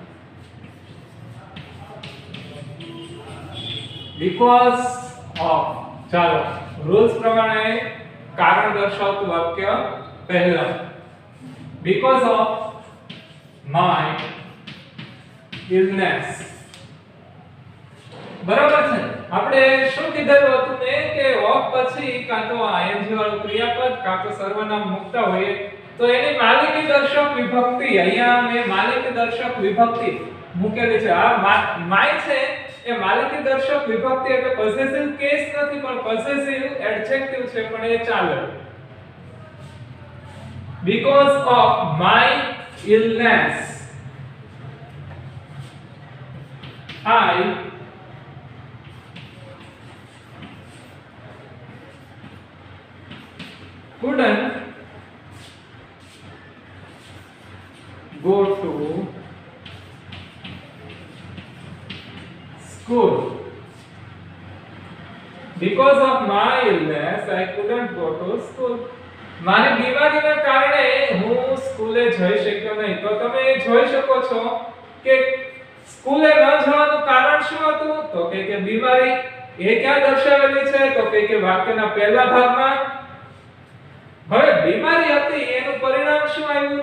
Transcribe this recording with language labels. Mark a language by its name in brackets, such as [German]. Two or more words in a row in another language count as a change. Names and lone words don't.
[English] because of, [Gujarati] ચાલો રૂલ્સ પ્રમાણે કારણ દર્શાવતું વાક્ય પહેલા, [English] because of my illness. [Gujarati] બરાબર છે. આપણે શું કીધેલું હતું ને કે ઓફ પછી કાં તો ing વાળું ક્રિયાપદ કાં તો સર્વનામ મૂકતા હોઈએ તો એની માલિકી દર્શક વિભક્તિ, અહીંયા મેં માલિકી દર્શક વિભક્તિ મૂકેલી છે. આ માય છે એ માલિકી દર્શક વિભક્તિ એટલે [English] possessive case [Gujarati] નથી પણ [English] possessive adjective [Gujarati] છે, પણ એ ચાલે. [English] because of my illness I couldn't go to school. Because of my illness I couldn't go to school. [Gujarati] મારી બીમારીના કારણે હું સ્કૂલે જઈ શક્યો નહીં. તો તમે જોઈ શકો છો કે સ્કૂલે ન જવાનું કારણ શું હતું? તો કે બીમારી એ ક્યાં દર્શાવેલી છે? તો કે વાક્યના પહેલા ભાગમાં. હવે બીમારી હતી એનું પરિણામ શું આવ્યું?